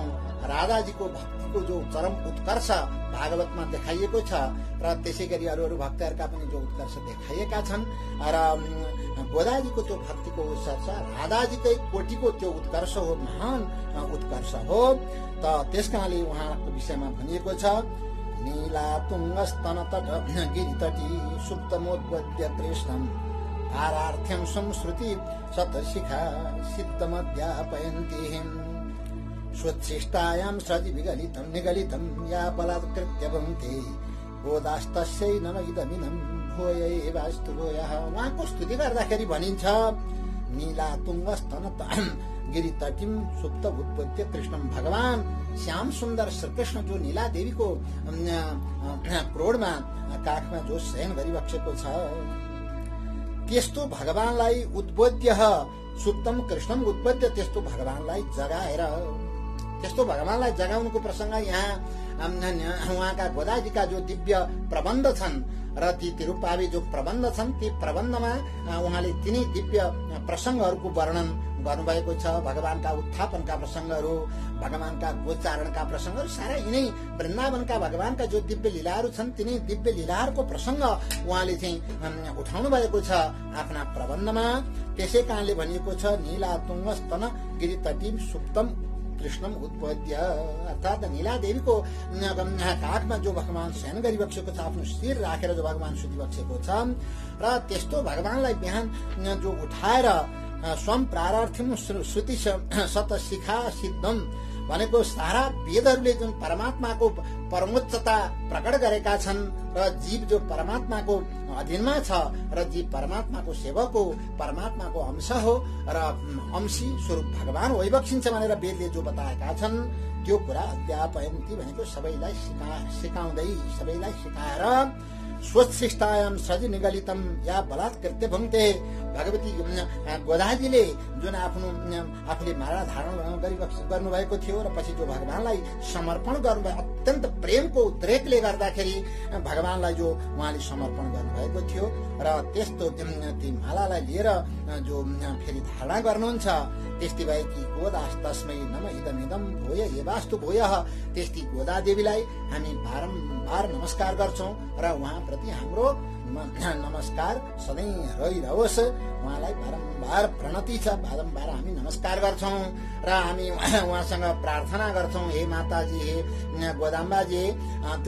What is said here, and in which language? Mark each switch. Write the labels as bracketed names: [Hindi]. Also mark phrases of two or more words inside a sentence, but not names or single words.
[Nepali] राधाजीको भक्तिको जो चरम उत्कर्ष भागवतमा देखाइएको छ र त्यसै गरी अरू भक्तहरूका पनि जो उत्कर्ष देखाइएका छन्। र गोदाजीको त्यो भक्तिको उत्कर्ष राधाजीकै कोटीको त्यो उत्कर्ष हो, महान उत्कर्ष हो। त त्यसकारणले उहाँको विषयमा भनिएको छ, [Sanskrit] नीला तुङ्गस्तन तट गिरितटी सुप्तमोद्वद्य कृष्णम पारार्थ्यं संस्कृति शतशिखा सिद्धमध्यापयन्ति स्वच्छिष्टायां सृजि विगलितं निगलितं या बलात्कृत्य भुङ्क्ते गोदास्तस्यै नम इदमिदं भूयैवास्तु भूयः। [Nepali] उहाँको स्तुति गर्दाखेरि भनिन्छ, [Sanskrit] नीला तुङ्गस्तन गिरितटिम सुप्त उत्पत्ति कृष्णम। [Nepali] भगवान श्याम सुन्दर श्रीकृष्ण जो नीला देवीको क्रोडमा काखमा जो शयन गरिबक्सेको छ, त्यस्तो भगवानलाई [Sanskrit] उद्बोध्य सुप्तम कृष्णम उद्बोध्य, [Nepali] त्यस्तो भगवानलाई जगाएर, त्यस्तो भगवानलाई जगाउनुको प्रसंग यहाँ उहाँका गोदाजीका जो दिव्य प्रबन्ध छन् र ती तिरुप्पावी जो प्रबन्ध छन्, ती प्रबन्धमा उहाँले तिनै दिव्य प्रसंगहरूको वर्णन गर्नुभएको छ। भगवानका उत्थापनका प्रसंगहरू, भगवानका गोचारणका प्रसंगहरू, सारा यिनै वृन्दावनका भगवानका जो दिव्य लीलाहरू छन् तिनै दिव्य लीलाहरूको प्रसंग उहाँले चाहिँ उठाउनु भएको छ आफ्ना प्रबन्धमा। त्यसै कारणले भनिएको छ, [Sanskrit] नीला तुङ्गस्तन गिरितटिम सुप्तम कृष्णम उत्पद्य, [Nepali] अर्थात नीला देवीको काखमा जो भगवान शयन गरिबक्सेको छ, आफ्नो शिर राखेर जो भगवान सुतिबक्सेको छ र त्यस्तो भगवानलाई बिहान जो उठाएर [Sanskrit] स्वम प्रारार्थिम श्रुति सत शिखा सिद्धम [Nepali] भनेको सारा वेदहरूले जुन परमात्माको परमोच्चता प्रकट गरेका छन् र जीव जो परमात्माको अधीनमा छ र जीव परमात्माको सेवक हो, परमात्माको अंश हो र अंशी स्वरूप भगवान वैबक्षिन्छ भनेर वेदले जो बताएका छन् त्यो कुरा अध्यापयन्ती भनेको सबैलाई सिकाउँदै, सबैलाई सिकाएर स्वच्छिष्टायाम [Sanskrit] सज निगलितम या बलात्कृत्य भुङ्क्ते, [Nepali] भगवती गोदाजीले जुन आफूले माला धारण गर्नुभएको थियो र पछि जो भगवानलाई समर्पण गर्नुभयो, अत्यन्त प्रेमको उद्रेकले गर्दाखेरि भगवानलाई जो उहाँले समर्पण गर्नुभएको थियो र त्यस्तो ती मालालाई लिएर जो फेरि धारणा गर्नुहुन्छ, त्यस्तै भएकी [Sanskrit] गोदास तस्मै नम इदमिदम भोय एवास्तु भोयः, [Nepali] त्यस्ती गोदा देवीलाई हामी बारम्बार नमस्कार गर्छौं र उहाँप्रति हाम्रो नमस्कार सधैँ रहिरहोस्। उहाँलाई बारम्बार प्रणति छ, बारम्बार हामी नमस्कार गर्छौं र हामी उहाँसँग प्रार्थना गर्छौं, हे माताजी, हे गोदाम्बाजी, त्यो